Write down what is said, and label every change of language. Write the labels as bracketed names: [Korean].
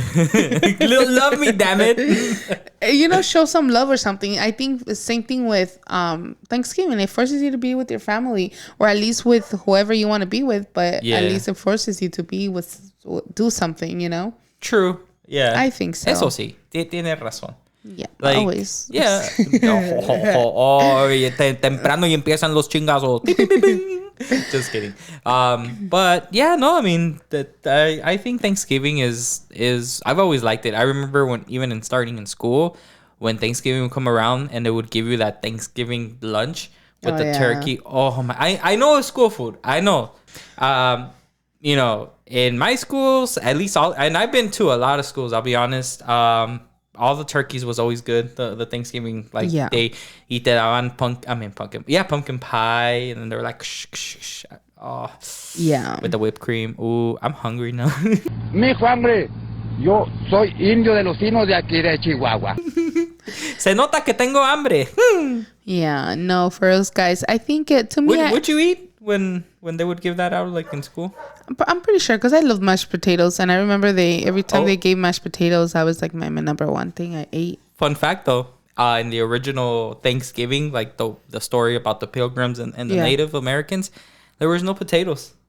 [English] Love me, damn it. You know, show some love or something. I think the same thing with Thanksgiving. It forces you to be with your family, or at least with whoever you want to be with. But at least it forces you to do something, you know? True. Yeah. I think so. [Spanish] Eso sí. Tienes razón. [English] Yeah, like, always. Yeah. [Spanish] Temprano y empiezan los chingazos. [English] Just kidding. But yeah, no, I mean, I think Thanksgiving is I've always liked it. I remember when, even in starting in school, when Thanksgiving would come around and they would give you that Thanksgiving lunch with the turkey. Oh my, I know it's school food. I know. You know, in my schools, at least and I've been to a lot of schools, I'll be honest. All the turkeys was always good. The Thanksgiving, like, they eat that pumpkin pie, and then they were like, shh. Oh, yeah, with the whipped cream. Ooh, I'm hungry now. [Spanish] Mijo hambre. Yo soy indio de los finos de aquí de Chihuahua. Se nota que tengo hambre. [English] Yeah, no, for us guys, I think to me. Would you eat when they would give that out, like, in school? I'm pretty sure, because I love mashed potatoes, and I remember every time they gave mashed potatoes, that was like my number one thing I ate. Fun fact though, in the original Thanksgiving, like the story about the Pilgrims and the Native Americans, there was no potatoes.